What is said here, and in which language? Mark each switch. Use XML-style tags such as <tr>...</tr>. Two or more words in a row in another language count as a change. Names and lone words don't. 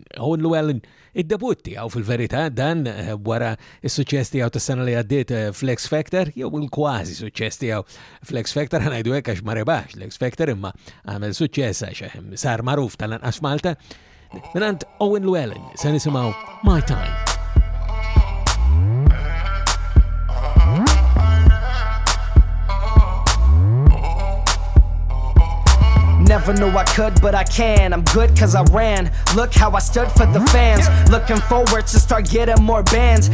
<mt>Owen Llewellyn id-debut tiegħu fil-verità dan wara s-suċċess tiegħu tas-sena li għaddiet fl-X Factor jew il-kważi suċċess tiegħu fl-X Factor ħanajdu hekk għax ma rebaħx l-X Factor imma għamel suċċess għax sar magħruf tal-anqas Malta. Minant Owen Llewellyn se nisimgħu My Time.</mt> <en>Never knew I could, but I can. I'm good cause I ran. Look how I stood for the fans. Looking forward to start getting more bands.</en>